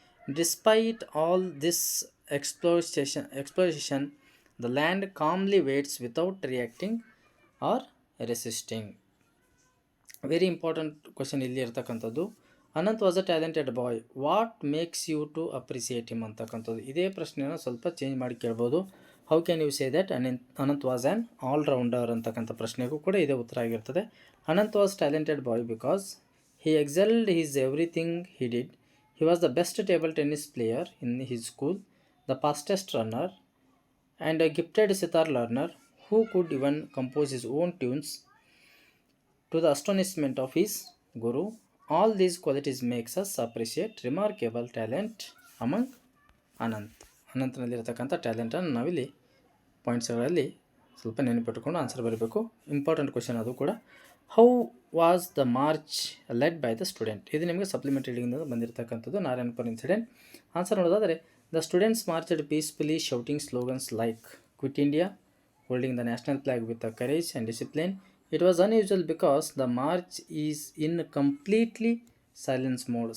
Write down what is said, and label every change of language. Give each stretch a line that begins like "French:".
English: Despite all this exploitation, the land calmly waits without reacting or resisting. Very important question
Kannada: ಇಲ್ಲಿ ಇರ್ತಕ್ಕಂಥದ್ದು.
English: Ananth was a talented boy, what makes you to appreciate him ಅಂತಕ್ಕಂಥದ್ದು.
Kannada: ಇದೇ ಪ್ರಶ್ನೆಯನ್ನು ಸ್ವಲ್ಪ change ಮಾಡಿ ಕೇಳ್ಬೋದು.
English: how can you say that Ananth was an allrounder
Kannada: ಅಂತಕ್ಕಂಥ ಪ್ರಶ್ನೆಗೂ ಕೂಡ ಇದೇ ಉತ್ತರ ಆಗಿರ್ತದೆ.
English: Ananth was talented boy because he excelled his everything he did. He was the best table tennis player in his school, the fastest runner, and a gifted sitar learner who could even compose his own tunes to the astonishment of his guru. All these qualities makes us appreciate remarkable talent among
Kannada: ಅನಂತನಲ್ಲಿರತಕ್ಕಂಥ ಟ್ಯಾಲೆಂಟನ್ನು ನಾವಿಲ್ಲಿ ಪಾಯಿಂಟ್ಸ್ಗಳಲ್ಲಿ ಸ್ವಲ್ಪ ನೆನಪಿಟ್ಟುಕೊಂಡು answer ಬರಬೇಕು.
English: important question
Kannada: ಅದು ಕೂಡ.
English: How was the march led by the student.
Kannada: ಇದು ನಿಮಗೆ supplementary ರೀಡಿಂಗ್ನಿಂದ ಬಂದಿರತಕ್ಕಂಥದ್ದು.
English: Narayanapura incident. Answer ನೋಡೋದಾದರೆ the students marched peacefully shouting slogans like quit India, holding the national flag with a courage and discipline. It was unusual because the march is in completely silence mode.